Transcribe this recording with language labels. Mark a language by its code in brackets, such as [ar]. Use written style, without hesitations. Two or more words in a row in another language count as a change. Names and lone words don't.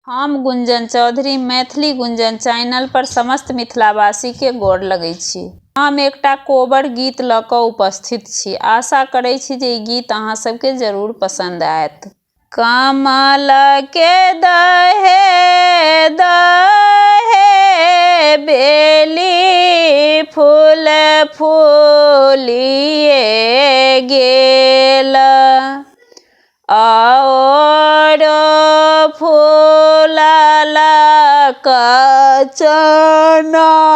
[mai] हम गुंजन चौधरी मैथिली गुंजन चैनल पर समस्त मिथिलावासी के गोर लगै छी। हम एकटा कोबर गीत लऽ कऽ उपस्थित छी। आशा करै छी जे ई गीत अहाँ सबके जरूर पसंद आयत। कमल के दहे दहे बेली फूल फूलिए गेल, और फूलल कचना